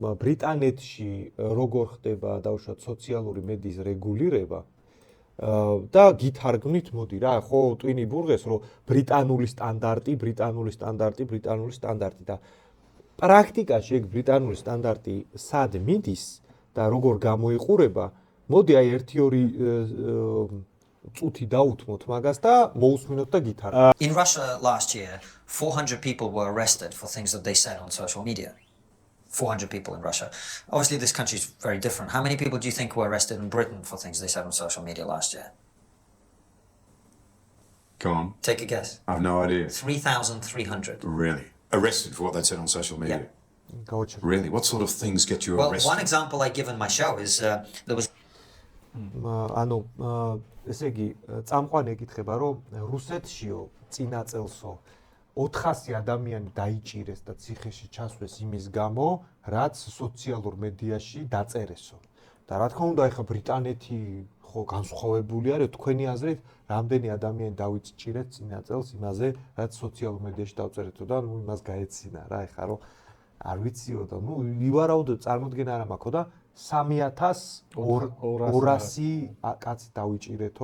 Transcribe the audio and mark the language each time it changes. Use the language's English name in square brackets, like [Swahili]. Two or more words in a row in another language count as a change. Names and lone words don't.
[Georgian] ბრიტანეთში როგორ ხდება დაუშვათ სოციალური მედიის რეგულირება და გითარგმნით მოდი რა ხო ტვინი ბურღეს რომ ბრიტანული სტანდარტი და პრაქტიკაში ეგ ბრიტანული სტანდარტი სად მიდის და როგორ გამოიყურება მოდი აი 1-2 წუთი დაუთმოთ მაგას და მოусმინოთ და გითარგმნით. [English] In Russia last year 400 people were arrested for things that they said on social media. 400 people in Russia. Obviously, this country is very different. How many people do you think were arrested in Britain for things they said on social media last year? Go on. Take a guess. I have no idea. 3,300. Really? Arrested for what they said on social media? Yeah. Really? What sort of things get you arrested? Well, one example I give in my show is there was... [Georgian] ანუ ესე იგი წამყვანი ეკითხება რომ რუსეთშიო წინა წელსო 400 ადამიანი დაიჭირეს და ციხეში ჩასვეს იმის გამო, რაც სოციალურ მედიაში დაწერესო. და რა თქმა უნდა, ეხა ბრიტანეთი ხო განსხვავებული არის, თქვენი აზრით, რამდენი ადამიანი დაიჭირეს წინა წელს იმაზე, რაც სოციალურ მედიაში დავწერეთო და ნუ იმას გაეცინა რა, ეხა რომ არ ვიციო და ნუ ივარაუდო წარმოდგენა არ მაქვს და 3200 კაცი დავიჭირეთო.